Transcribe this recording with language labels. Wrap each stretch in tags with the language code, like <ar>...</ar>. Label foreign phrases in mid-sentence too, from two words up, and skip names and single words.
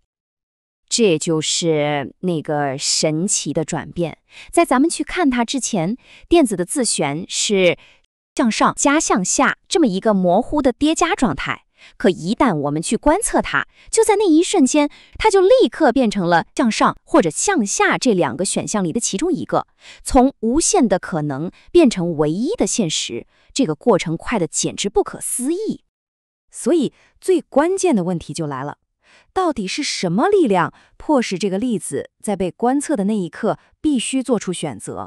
<zh>這就是那個神奇的轉變。在咱們去看它之前，電子的自旋是向上加向下這麼一個模糊的疊加狀態。可一旦我們去觀測它，就在那一瞬間，它就立刻變成了向上或者向下這兩個選項裡的其中一個，從無限的可能變成唯一的現實。這個過程快得簡直不可思議。所以最關鍵的問題就來了，到底是什麼力量迫使這個粒子在被觀測的那一刻必須做出選擇？</zh>